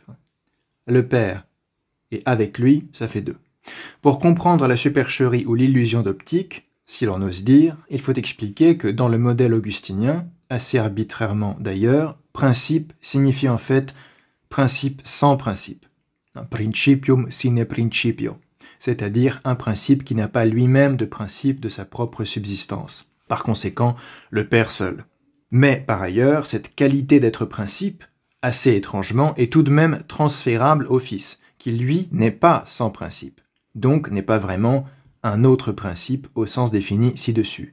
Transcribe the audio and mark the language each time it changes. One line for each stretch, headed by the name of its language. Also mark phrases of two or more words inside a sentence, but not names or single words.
French: Le Père et avec lui, ça fait deux. Pour comprendre la supercherie ou l'illusion d'optique, si l'on ose dire, il faut expliquer que dans le modèle augustinien, assez arbitrairement d'ailleurs, principe signifie en fait principe sans principe.
Latin: Un principium sine principio,
French: c'est-à-dire un principe qui n'a pas lui-même de principe de sa propre subsistance. Par conséquent, le Père seul. Mais par ailleurs, cette qualité d'être principe, assez étrangement, est tout de même transférable au Fils, qui lui n'est pas sans principe, donc n'est pas vraiment un autre principe au sens défini ci-dessus.